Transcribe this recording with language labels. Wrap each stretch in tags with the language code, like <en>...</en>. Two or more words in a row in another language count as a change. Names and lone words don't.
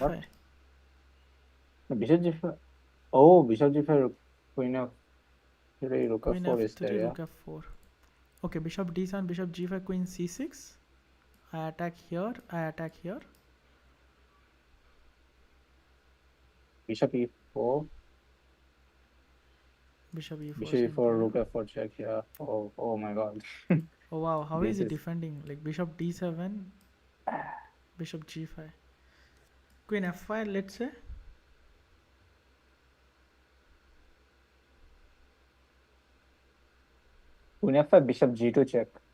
<en>What? No, bishop g5. Oh, bishop g5, queen f3, rook Queen f4 is f3, there, yeah. rook f4. Okay, bishop d7, bishop g5, queen c6. I attack here, Bishop e4. Bishop e4. Bishop e4, rook f4 check, yeah. Oh my god. Oh wow, how is This he is- defending? Like bishop d7, bishop g5. Queen f5, let's say. Queen f5, bishop g2 check.</en>